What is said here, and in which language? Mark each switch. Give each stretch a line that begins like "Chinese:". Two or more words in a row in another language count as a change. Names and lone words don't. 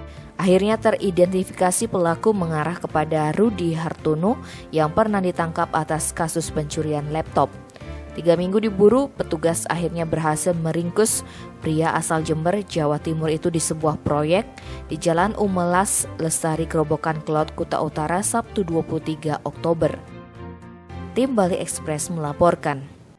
Indonesian: Akhirnya teridentifikasi pelaku mengarah kepada Rudi Hartono yang pernah ditangkap atas kasus pencurian laptop. 3 minggu diburu, petugas akhirnya berhasil meringkus pria asal Jember, Jawa Timur itu di sebuah proyek di Jalan Umelas, Lestari, Kerobokan, Klot, Kuta Utara, Sabtu 23 Oktober. Tim Bali Express melaporkan.